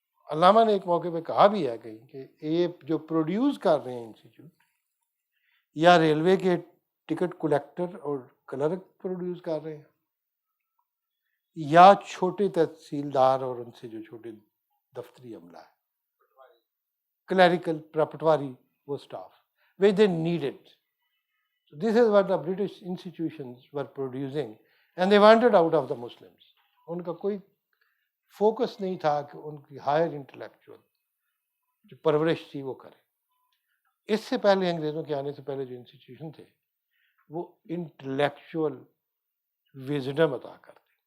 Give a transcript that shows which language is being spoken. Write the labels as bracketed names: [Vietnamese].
[Urdu] علامہ نے ایک موقع پہ کہا بھی ہے کہیں کہ یہ جو پروڈیوس کر رہے ہیں انسٹیٹیوٹ، یا ریلوے کے ٹکٹ کلیکٹر اور کلرک پروڈیوس کر رہے ہیں، یا چھوٹے تحصیلدار اور ان سے جو چھوٹے دفتری عملہ ہے، کلیریکل پٹواری، وہ staff [English] which they needed. So this is what the British institutions were producing and they wanted out of the Muslims. [Urdu] ان کا کوئی فوکس نہیں تھا کہ ان کی ہائر انٹلیکچوئل جو پرورش تھی وہ کرے. اس سے پہلے انگریزوں کے آنے سے پہلے جو انسٹیٹیوشن تھے وہ انٹلیکچوئل وزڈم عطا کرتے.